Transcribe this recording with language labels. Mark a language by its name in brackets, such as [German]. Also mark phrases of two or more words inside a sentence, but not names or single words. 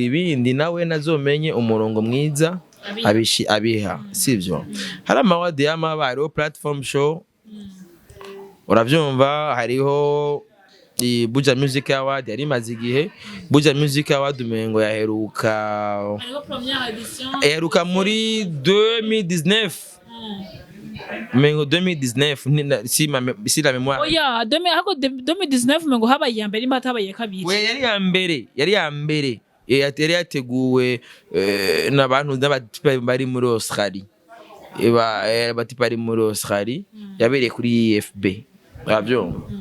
[Rundi] ibindi nawe nazomenye umurongo mwiza abiha sivyo hari amawadi y'amabaro platform show uravyumva hariho Buja Music Award yari maze igihe Buja Music Award umengo yaheruka muri 2019 Mengo 2019 si [French] la mémoire. [Rundi] Oya 2019 mengo habaye ya mbere imba habaye kabiri. We yari ya mbere yari yateguwe n'abantu n'abatipa bari muri Australia. Abatipa bari muri Australia yabereye kuri EFB. Urabyumva?